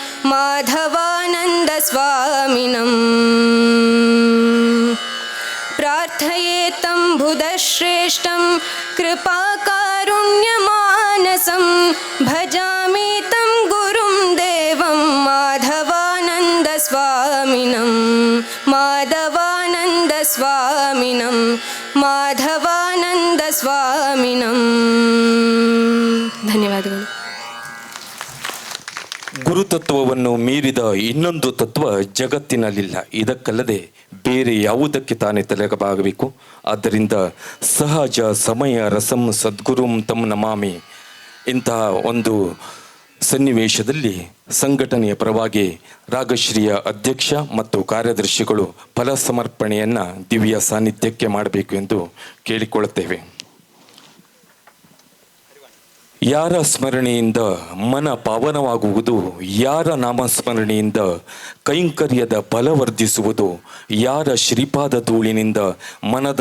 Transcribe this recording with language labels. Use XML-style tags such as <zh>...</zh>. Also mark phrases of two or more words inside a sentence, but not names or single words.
<sa>माधवानन्दस्वामिनम् प्रार्थयेतं बुधश्रेष्ठं कृपाकारुण्यमानसं भजामि तं गुरुं देवं माधवानन्दस्वामिनं माधवानन्दस्वामिनं माधवानन्दस्वामिनं ಧನ್ಯವಾದಗಳು.</sa> <kn>ಗುರುತತ್ವವನ್ನು ಮೀರಿದ ಇನ್ನೊಂದು ತತ್ವ ಜಗತ್ತಿನಲ್ಲಿಲ್ಲ. ಇದಕ್ಕಲ್ಲದೆ ಬೇರೆ ಯಾವುದಕ್ಕೆ ತಾನೇ ತಲೆಬಾಗಬೇಕು? ಆದ್ದರಿಂದ</kn> <sa>ಸಹಜ ಸಮಯ ರಸಂ ಸದ್ಗುರುಂ ತಂ ನಮಾಮಿ</sa> <kn>ಇಂತಹ ಒಂದು ಸನ್ನಿವೇಶದಲ್ಲಿ ಸಂಘಟನೆಯ ಪರವಾಗಿ ರಾಗಶ್ರೀಯ ಅಧ್ಯಕ್ಷ ಮತ್ತು ಕಾರ್ಯದರ್ಶಿಗಳು ಫಲ ಸಮರ್ಪಣೆಯನ್ನು ದಿವ್ಯ ಸಾನ್ನಿಧ್ಯಕ್ಕೆ ಮಾಡಬೇಕು ಎಂದು ಕೇಳಿಕೊಳ್ಳುತ್ತೇವೆ. ಯಾರ ಸ್ಮರಣೆಯಿಂದ ಮನ ಪಾವನವಾಗುವುದು, ಯಾರ ನಾಮಸ್ಮರಣೆಯಿಂದ ಕೈಂಕರ್ಯದ ಫಲವರ್ಧಿಸುವುದು, ಯಾರ ಶ್ರೀಪಾದ ಧೂಳಿನಿಂದ ಮನದ</kn>